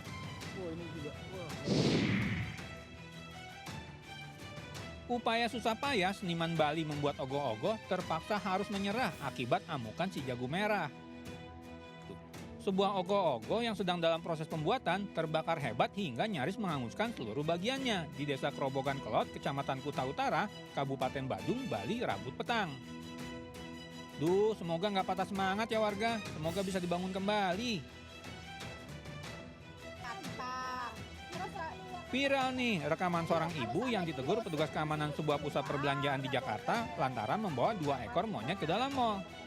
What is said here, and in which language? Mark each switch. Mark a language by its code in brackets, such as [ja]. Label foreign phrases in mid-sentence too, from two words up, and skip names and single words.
[id] Upaya susah payah seniman Bali membuat ogoh-ogoh terpaksa harus menyerah akibat amukan si jago merah. Sebuah ogoh-ogoh yang sedang dalam proses pembuatan terbakar hebat hingga nyaris menghanguskan seluruh bagiannya di Desa Kerobogan Kelot, Kecamatan Kuta Utara, Kabupaten Badung, Bali, Rabu petang. Semoga nggak patah semangat ya warga, semoga bisa dibangun kembali. Viral nih rekaman seorang ibu yang ditegur petugas keamanan sebuah pusat perbelanjaan di Jakarta lantaran membawa 2 ekor monyet ke dalam mal.